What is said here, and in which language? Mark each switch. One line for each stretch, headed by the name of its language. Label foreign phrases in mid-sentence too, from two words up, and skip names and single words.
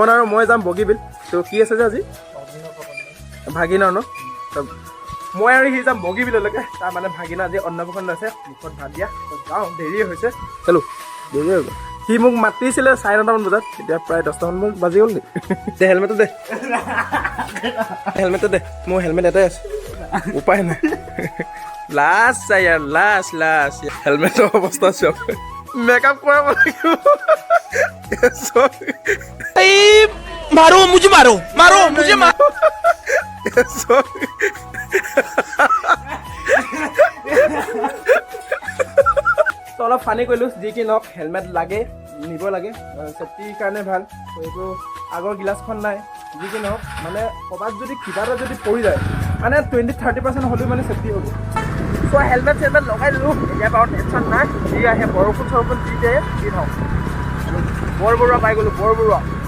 Assamese: আৰু মই যাম বগীবিল ত' কি আছে যে আজি ভাগিনৰ ন মই আৰু সি যাম বগীবিললৈকে তাৰ মানে ভাগিনা আজি অন্নপ্ৰসন্ন আছে মুখত ভাত দিয়া যাওঁ দেৰি হৈছে চলো দেৰি হৈ গ'ল সি মোক মাতিছিলে 9:30মান বজাত এতিয়া প্ৰায় 10টামান বাজি গ'ল নেকি দে হেলমেটটো দে হেলমেটটো দে মোৰ হেলমেট এটাই আছে উপায় নাই লাষ্ট ইয়াৰ লাষ্ট হেলমেটৰ অৱস্থা চক মেকআপ কৰাব লাগিব
Hindi: मारो मुझे मारो मारो मुझे मारो
Assamese: অলপ ফানি কৰিলোঁ যি কি নহওক হেলমেট লাগে নিব লাগে চেফটিৰ কাৰণে ভাল এইটো আগৰ গিলাচখন নাই যি কি নহওক মানে ক'ৰবাত যদি কিবা এটা যদি পৰি যায় মানে 20-30% হ'লেও মানে চেফটি হ'ব চ' হেলমেট চেলমেট লগাই দিলোঁ এতিয়া বাৰু টেনশ্যন নাই যি আহে বৰষুণ চৰষুণ দি দিয়ে যি নহওক বৰবৰুৱা পাই গ'লোঁ বৰবৰুৱা